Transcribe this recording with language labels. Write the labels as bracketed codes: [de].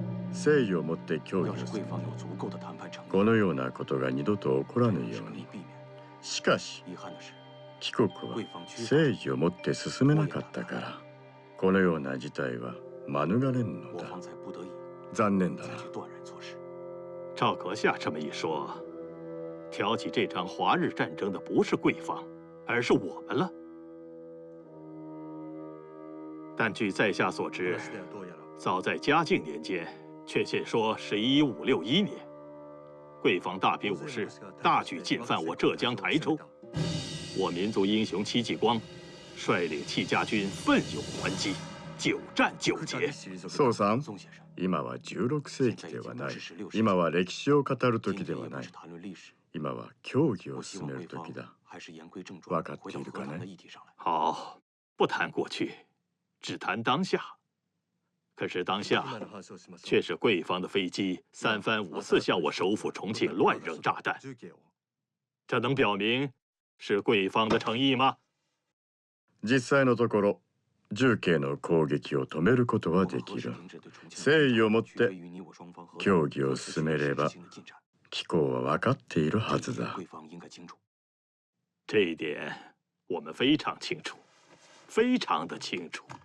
[ja] 誠意を持って協議をする。このようなことが二度と起こらぬように。しかし、帰国は誠意を持って進めなかったから、このような事態は免れんのだ。残念だな。 [zh] 赵阁下这么一说，挑起这场华日战争的不是贵方，而是我们了。但据在下所知，早在嘉靖年间，确切说是1561年，贵方大批武士大举进犯我浙江台州，我民族英雄戚继光率领戚家军奋勇还击，9战9捷。 [ja] 宋さん、今は16世紀ではない。今は歴史を語る時ではない。今は協議を進める時だ。分かっているかね？ [zh] 好，不谈过去，只谈当下。可是当下却是贵方的飞机3番5次向我首府重庆乱扔炸弹，这能表明是貴方的誠意吗？ [ja] 実際のところ、重慶の攻撃を止めることはできる。誠意を持って協議を進めれば、機構は分かっているはずだ。 [zh] 这一点我们非常清楚，非常的清楚。